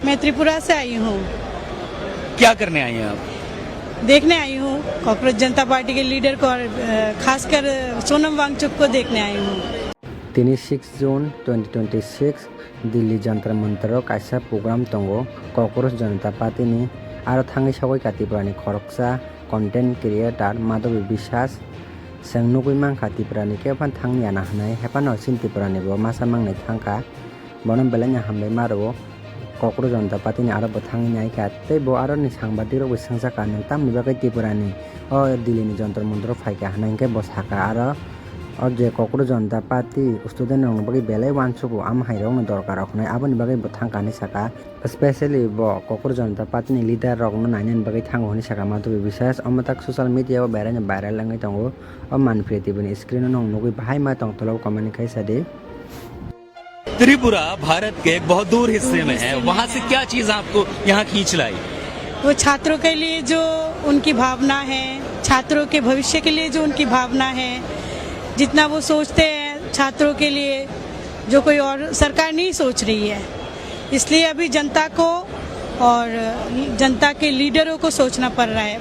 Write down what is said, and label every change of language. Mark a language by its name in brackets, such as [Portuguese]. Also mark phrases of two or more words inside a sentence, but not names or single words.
[Hindi] मैं त्रिपुरा से आई हूँ। क्या करने आई हैं आप? देखने आई हूँ कॉकरोच जनता पार्टी के लीडर को और खासकर सोनम वांगचुक को देखने आई हूँ। [Kok Borok] 6 जून 2026 दिल्ली जंतर मंतर कायसा प्रोग्राम तंगो कॉकरोच जनता पार्टी नि आरो थांगै सावै कातिप्रानि खरकसा [English] content creator [Kok Borok] माधवी विश्वास सेंनुगुइ मांखातिप्रानि केफान थांनि आना हनाय हेफानो सिन्तिप्रानि बो मासा मांनाय थांका बनम बेलानि हामबाय मारो कॉकरोच जनता पार्टी नि आरो बो थांनि नायका तै बो आरो नि सांबादिक बो सांजाका नों तामनि बागै तिपुरानि ओ दिल्ली नि जंतर मंतर फायका हनायके बो साका आरो और जे कॉकरोच जनता पार्टी स्टूडेंट रंग बगे बेले वानसुबो आम हाइरंग दरकार रखनाय आबोनि बागै थांकानि साका स्पेशली बो कॉकरोच जनता पार्टी नि लीडर रंग नायनानि बागै थांगोनि साका माधवी विश्वास अमताक [English] social media [Kok Borok] बेरायनो भाइरल लांगै तंगो अ मानफ्रेतिबनि स्क्रीन नंग नुगै बाहाय मा तंगतलाव कमानि खायसादि [Hindi] त्रिपुरा भारत के एक बहुत दूर हिस्से में है, वहाँ से क्या चीज आपको यहाँ खींच लाई? वो छात्रों के लिए जो उनकी भावना है, छात्रों के भविष्य के लिए जो उनकी भावना है, जितना वो सोचते हैं छात्रों के लिए जो कोई और सरकार नहीं सोच रही है, इसलिए अभी जनता को और जनता के लीडरों को सोचना पड़ रहा है।